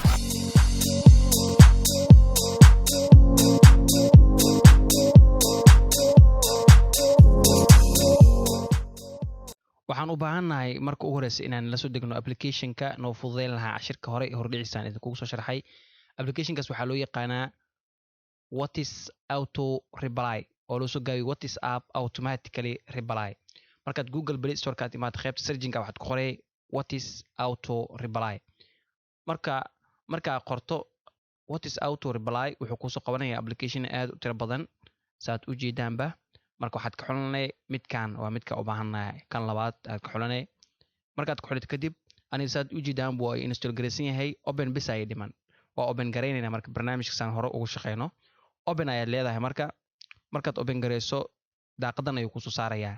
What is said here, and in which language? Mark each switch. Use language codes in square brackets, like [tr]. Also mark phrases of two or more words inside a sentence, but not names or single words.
[so] waxaan u baahannahay marka ugu horeysa inaan la soo degno application-ka noo fududeyn lahaa cashirka hore ee hordhicisaan idinkugu soo sharxay. application-kaas waxaa loo yaqaanaa [en] what is auto reply [so] oo loo soo gaabiyo [en] what is app automatically reply. [so] markaad Google Play Store-ka timaad qaybta searching-ka waxaad ku qoray [en] what is auto reply. [so] marka qorto [en] what is auto reply [so] wuxuu ku soo qabanayaa application aad u tiro badan saad u jeedaanba. marka waxaad ka xulanay midkan waa midka u baahannahay kan labaad aad ka xulanay. markaad ku xulid kadib aniga saad u jeedaan buu install gareysan yahay open bis ay dhiman waa open gareynayna marka barnaamijka san hore ugu shaqeyno open ayaad leedahay markaad open gareyso daaqadan ayuu ku soo saarayaa.